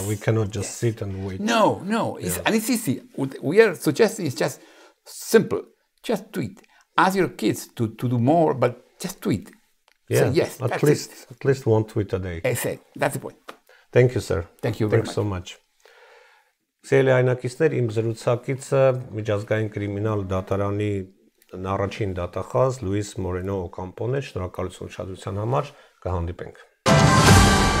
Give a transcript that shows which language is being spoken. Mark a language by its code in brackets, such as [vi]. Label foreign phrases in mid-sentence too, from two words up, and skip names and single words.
[en] Yeah, we cannot just sit and wait. No. And it's easy. We are suggesting it's just simple. Just tweet. Ask your kids to do more, but just tweet. Yeah, say yes. At least one tweet a day. Exactly. That's the point. Thank you, sir. Thank you very much. Thanks so much. [hy] Սիրելի այնակիցներ, իմ զրուցակիցը միջազգային կրիմինալ դատարանի առաջին դատախազ Լուիս Մորենո Օկամպոն է։ Շնորհակալություն ուշադրության համար, կհանդիպենք։